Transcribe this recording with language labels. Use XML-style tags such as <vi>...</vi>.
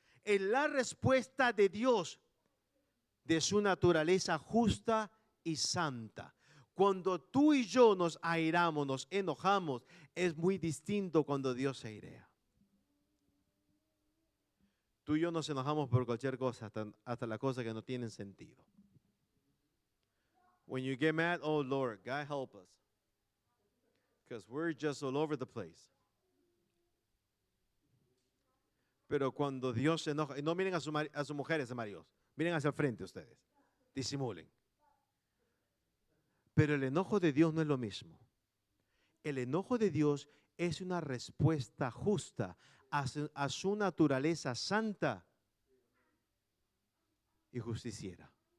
<es>Es la respuesta de Dios de su naturaleza justa y santa. Cuando tú y yo nos airamos, nos enojamos, es muy distinto cuando Dios se airea. Tú y yo nos enojamos por cualquier cosa, hasta las cosas que no tienen sentido.</es> <en>When you get mad, oh Lord, God help us. Because we're just all over the place.</en> <es>Pero cuando Dios se enoja, y no miren a sus mujeres, maridos, miren hacia el frente ustedes, disimulen. Pero el enojo de Dios no es lo mismo. El enojo de Dios es una respuesta justa a su naturaleza santa y justiciera.</es>